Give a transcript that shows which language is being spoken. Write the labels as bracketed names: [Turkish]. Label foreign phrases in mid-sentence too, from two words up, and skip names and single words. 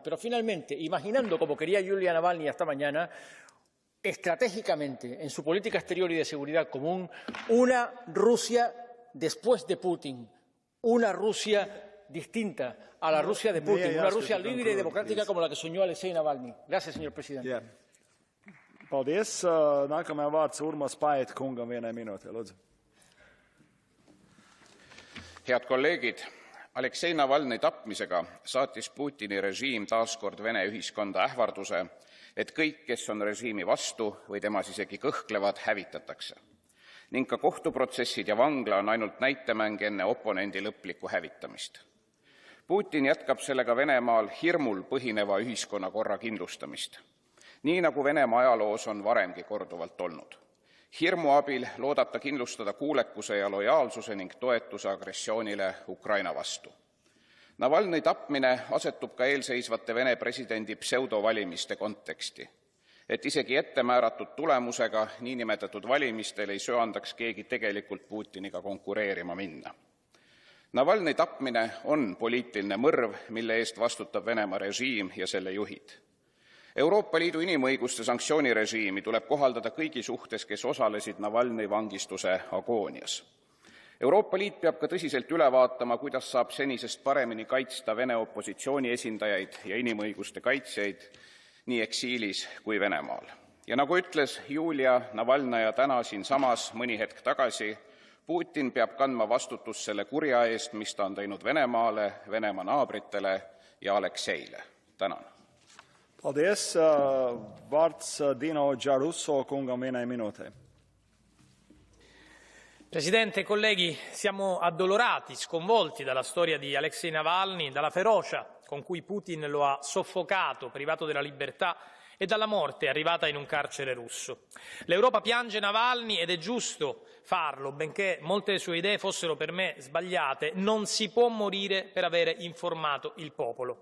[Spanish] Pero finalmente, imaginando, como quería Yulia Navalnaya esta mañana, estratégicamente en su política exterior y de seguridad común, una Rusia después de Putin, una Rusia distinta a la Rusia de Putin, una Rusia libre y democrática como la que soñó Aléxei Navalny. Gracias, señor presidente. [Latvian] Paldies. Nākamajam vārds Urmas Paet kungam vienai minūtei, lūdzu. [Estonian] Head kolleegid, Aléxei Navalny tapmisega saatis Putini režiim taaskord Vene ühiskonda ähvarduse, et kõik, kes on režiimi vastu või temas isegi kõhklevad, hävitatakse. Ning ka kohtuprotsessid ja vangla on ainult näitemäng enne oponendi lõplikku hävitamist. Putin jätkab sellega Venemaal hirmul põhineva ühiskonnakorra kindlustamist, nii nagu Venemaa ajaloos on varemgi korduvalt olnud. Hirmu abil loodab ta kindlustada kuulekuse ja lojaalsuse ning toetuse agressioonile Ukraina vastu. Navalny tapmine asetub ka eelseisvate Vene presidendi pseudovalimiste konteksti, et isegi ettemääratud tulemusega niinimetatud valimistel ei söandaks keegi tegelikult Putiniga konkureerima minna. Navalny tapmine on poliitiline mõrv, mille eest vastutab Venemaa režiim ja selle juhid. Euroopa Liidu inimõiguste sanktsioonirežiimi tuleb kohaldada kõigi suhtes, kes osalesid Navalny vangistuse agoonias. Euroopa Liit peab ka tõsiselt üle vaatama, kuidas saab senisest paremini kaitsta Vene opositsiooni esindajaid ja inimõiguste kaitsjaid nii eksiilis kui Venemaal. Ja nagu ütles Yulia Navalnaya täna siinsamas mõni hetk tagasi, Putin peab kandma vastutust selle kurja eest, mis ta on teinud Venemaale, Venemaa naabritele ja Alexeile. Tänan. [Latvian] Paldies. Vārds Dino Giarusso kungam vienai minūtei. [Italian] Presidente, colleghi, siamo addolorati, sconvolti dalla storia di Aléxei Navalny, dalla ferocia con cui Putin lo ha soffocato, privato della libertà e dalla morte arrivata in un carcere russo. L'Europa piange Navalny ed è giusto farlo, benché molte sue idee fossero per me sbagliate, non si può morire per avere informato il popolo.